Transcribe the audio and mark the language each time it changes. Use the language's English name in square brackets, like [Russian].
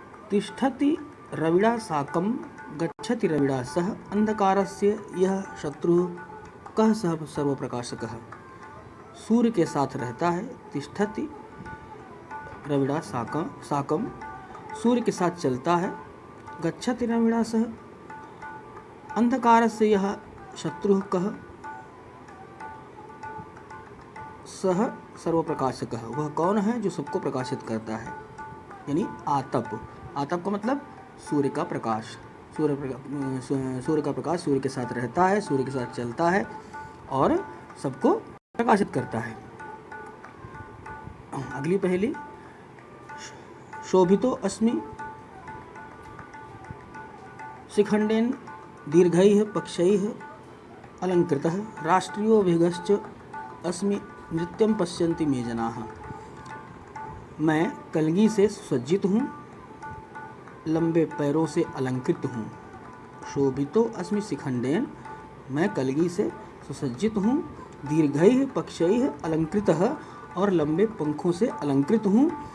[Sanskrit] तिष्ठति रविड़ा साकं गच्छति रविड़ा सह अंधकारस्य यह शत्रुः कः सः सर्वप्रकाशकः। [Hindi] सूर्य के साथ रहता है। [Sanskrit] तिष्ठति रविड़ा साकं, [Hindi] सूर्य के साथ चलता है। [Sanskrit] गच्छति रविड़ा सह अंधकारस्य यह शत्रुः कः सः सर्वप्रकाशकः। [Hindi] वह कौन है जो सबको प्रकाशित करता है? यानी आतप। आतप का मतलब सूर्य का प्रकाश। सूर्य का प्रकाश सूर्य के साथ रहता है, सूर्य के साथ चलता है और सबको प्रकाशित करता है। अगली पहेली। [Sanskrit] शोभितो अस्मि शिखंडेन दीर्घैः पक्षैः अलंकृतः राष्ट्रियो वेगश्च अस्मि नृत्यं पश्यन्ति मे जनाः। [Hindi] मैं कलगी से सुसज्जित हूँ, लंबे पैरों से अलंकृत हूँ। [Sanskrit] शोभितो अस्मि शिखंडेन, [Hindi] मैं कलगी से सुसज्जित हूँ। [Sanskrit] दीर्घैः पक्षैः अलंकृतः, [Hindi] और लंबे पंखों से अलंकृत हूँ।